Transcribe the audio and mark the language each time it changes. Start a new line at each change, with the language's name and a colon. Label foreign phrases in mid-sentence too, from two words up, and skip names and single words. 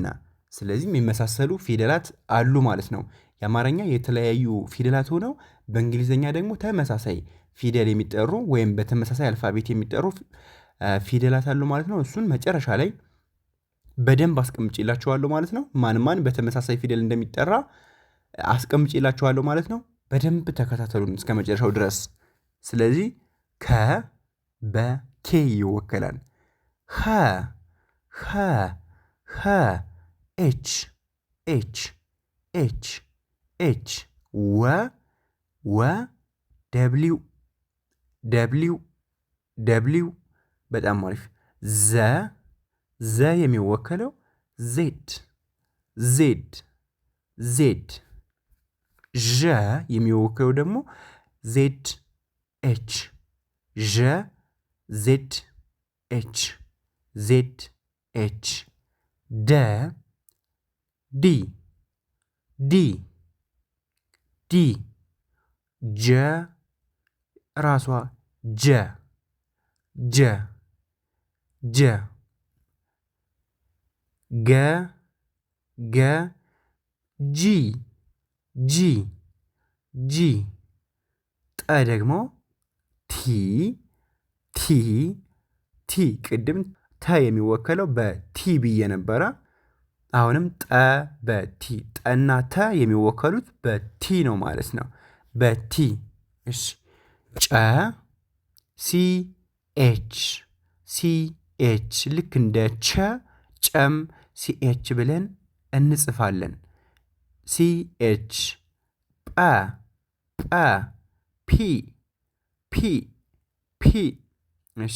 Amharic: ስለዚህ የሚመሳሰሉ ፊደላት አሉ ማለት ነው። የአማርኛ የተለያዩ ፊደላት ሆነው በእንግሊዘኛ ደግሞ ተመሳሳይ ፊደል የሚጠሩ ወይም በተመሳሳይ አልፋቤት የሚጠሩ ፊደላት አሉ ማለት ነው። እሱን መጨረሻ ላይ በደንብ አስቀምጬላችኋለሁ ማለት ነው። ማን ማን በተመሳሳይ ፊደል እንደሚጠራ አስቀምጬላችኋለሁ ማለት ነው። በደንብ ተከታተሉን እስከ መጨረሻው ድረስ። ስለዚህ ከ በኬ ይወከላል። ኸ ኸ
English: ኸ H H H H።
Amharic: ወ ወ
English: W W
Amharic: ደብሊው። በጣም አሪፍ። ዘ ዘ የሚወከለው ዜድ
English: Z Z።
Amharic: ዠ የሚወክለው ደግሞ
English: Z H ዠ Z H Z H። ደ D D D።
Amharic: ጀ ራሷ ጀ ጀ ጀ። ገ ገ
English: G G G።
Amharic: ጠ ደግሞ
English: T T T።
Amharic: ቅድም ተ የሚወከለው በቲ ብዬ ነበረ። አሁንም ጠ በቲ። ጠና ተ የሚወከሉት በቲ ነው ማለት ነው። በቲ። እሺ ጨ
English: C H C H።
Amharic: ልክ እንደ ቸ ጨም ሲኤች ብለን እንጽፋለን። ሲኤች። ጰ ጰ
English: P P P።
Amharic: እሺ